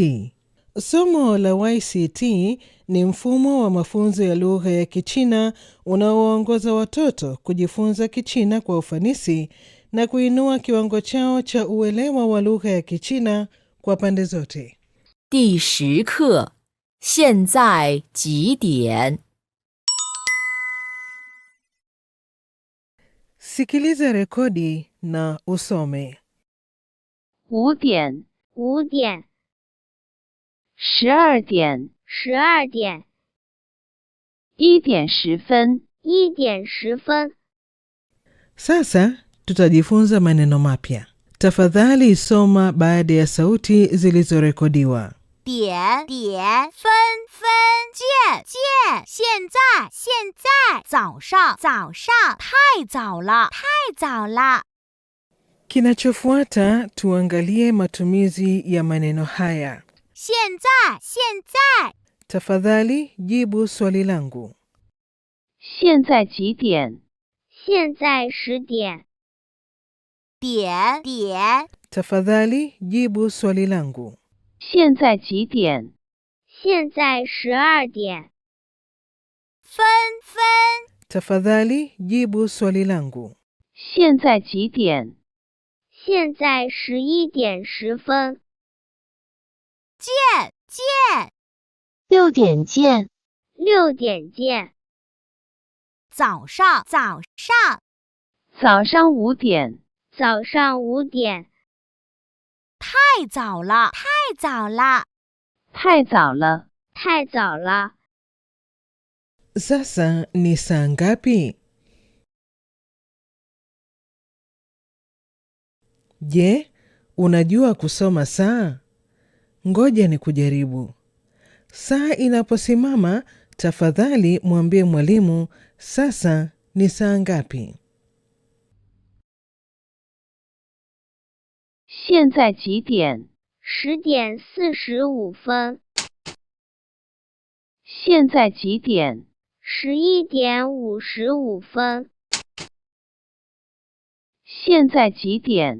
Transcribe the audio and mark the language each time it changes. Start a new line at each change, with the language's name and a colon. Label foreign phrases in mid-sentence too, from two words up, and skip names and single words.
Swahili: Somo la YCT ni mfumo wa mafunzo ya lugha ya Kichina unaowaongoza watoto kujifunza Kichina kwa ufanisi na kuinua kiwango chao cha uelewa wa lugha ya Kichina kwa pande zote.
Chinese: 第10课，现在几点？
Swahili: Sikiliza rekodi na usome.
Chinese: 5 点、 5点、 12点、 12点、 1点10分、 1点10分。
Swahili: Sasa tutajifunza maneno mapya. Tafadhali soma baada ya sauti zilizorekodiwa.
Chinese: 点、点、分、分、见、见、现在、现在、早上、早上、太早了、太早了。
Swahili: Kinachofuata tuangalie matumizi ya maneno haya.
Chinese: 现在、现在、
Swahili: Tafadhali jibu swali langu.
Chinese: 现在几点？现在10点。点。
Swahili: Tafadhali jibu swali langu.
Chinese: 现在几点？现在12点。分。
Swahili: Tafadhali jibu swali langu.
Chinese: 现在几点？现在11点10分。见。 6点见。 6点见。早上。早上5点。早上5点。太早了。太早了。
Swahili: Sasa ni saa ngapi? Je, unajua kusoma saa? Ngoja ni kujaribu. Saa inaposimama, tafadhali mwambie mwalimu, sasa ni saa ngapi?
Chinese: 现在几点？ 10点45分。现在几点？ 11点55分。现在几点？